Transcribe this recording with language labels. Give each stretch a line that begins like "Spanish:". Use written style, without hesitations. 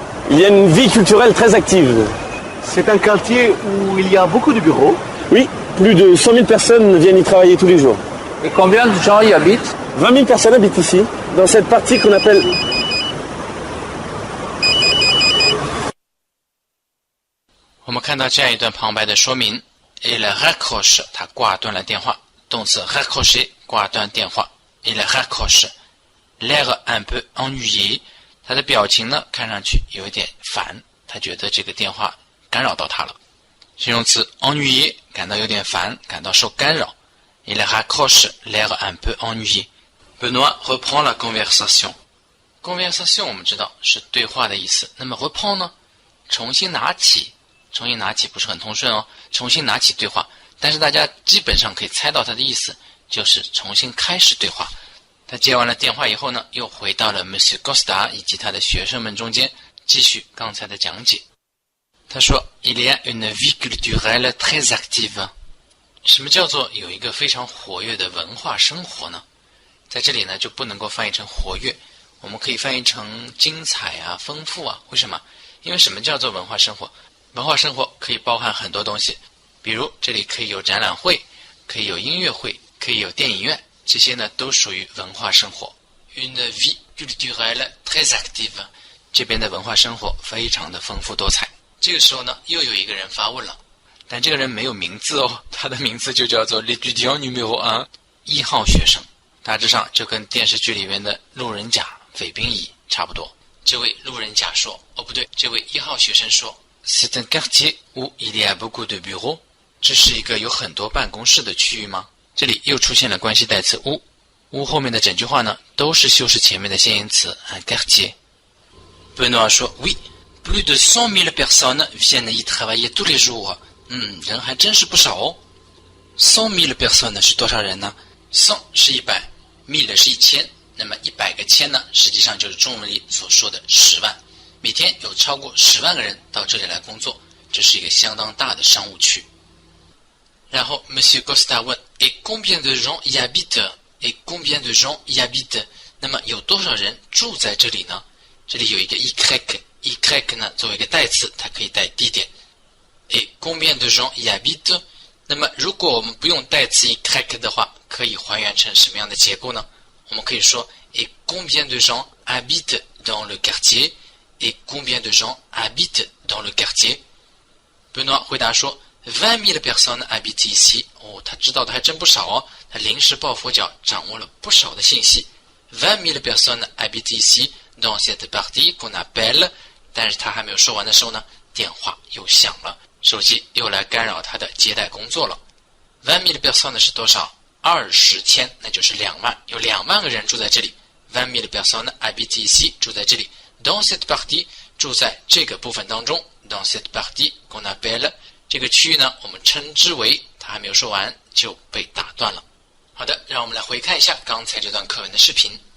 French: Il y a une vie culturelle très active. C'est un quartier où il y a beaucoup de bureaux. Oui, plus de 100 000 personnes viennent y travailler tous les jours. Et combien de gens y habitent? 20 000 personnes habitent ici, dans cette partie qu'on appelle...
Chinese: 我们看到这样一段旁白的说明 ，
French: il raccroche，
Chinese: 他挂断了电话，动词 raccrocher 挂断电话 ，il raccroche。
French: l'air un peu ennuyé，
Chinese: 他的表情呢看上去有一点烦，他觉得这个电话干扰到他了。形容词 ennuyé 感到有点烦，感到受干扰。
French: il raccroche l'air un peu ennuyé。Benoît reprend la conversation。
Chinese: conversation 我们知道是对话的意思，那么 reprend 呢，重新拿起。重新拿起不是很通顺哦，重新拿起对话，但是大家基本上可以猜到它的意思，就是重新开始对话。他接完了电话以后呢，又回到了 Monsieur Costa 以及他的学生们中间，继续刚才的讲解。他说
French: Il y a une vie culturelle très active。
Chinese: 什么叫做有一个非常活跃的文化生活呢？在这里呢就不能够翻译成活跃，我们可以翻译成精彩啊、丰富啊。为什么？因为什么叫做文化生活？文化生活可以包含很多东西，比如这里可以有展览会，可以有音乐会，可以有电影院，这些呢都属于文化生活。
French: Une vie culturelle très active，
Chinese: 这边的文化生活非常的丰富多彩。这个时候呢，又有一个人发问了，但这个人没有名字哦，他的名字就叫做 l'étudiant numéro 1， 1号学生，大致上就跟电视剧里面的路人甲、匪兵乙差不多。这位路人甲说，哦不对，这位1号学生说。
French: C'est un quartier où il y a beaucoup de bureaux。
Chinese: 这是一个有很多办公室的区域吗？这里又出现了关系代词 où 后面的整句话呢，都是修饰前面的先行词 un quartier。
French: Benoît
Chinese: 说
French: Oui, plus de 100 000 personnes viennent y travailler tous les jours。
Chinese: 人还真是不少哦。 100 000 personnes 是多少人呢？100是100， 1000是1000，那么100个千呢，实际上就是中文里所说的10万。每天有超过10万个人到这里来工作，这是一个相当大的商务区。然后
French: Monsieur Costa 问 Et combien de gens y habitent？ Et combien de gens y habitent？
Chinese: 那么有多少人住在这里呢？这里有一个 y 呢作为一个代词，它可以带地点。
French: Et combien de gens y habitent？
Chinese: 那么如果我们不用代词 y 的话，可以还原成什么样的结构呢？我们可以说
French: Et combien de gens habitent dans le quartier？Et combien de gens habitent dans le quartier？ Benoît
Chinese: 回答说
French: 20 000 personnes habitent ici。
Chinese: 哦，他知道的还真不少哦，他临时抱佛脚，掌握了不少的信息。
French: 20 000 personnes habitent ici dans cette partie qu'on appelle，
Chinese: 但是他还没有说完的时候呢，电话又响了，手机又来干扰他的接待工作了。 20 000 personnes 是多少？20千，那就是2万，有2万个人住在这里。
French: 20 000 personnes habitent ici，
Chinese: 住在这里。
French: Dans cette partie，
Chinese: 住在这个部分当中。
French: Dans cette partie qu'on appelle，
Chinese: 这个区域呢，我们称之为，他还没有说完就被打断了。好的，让我们来回看一下刚才这段课文的视频。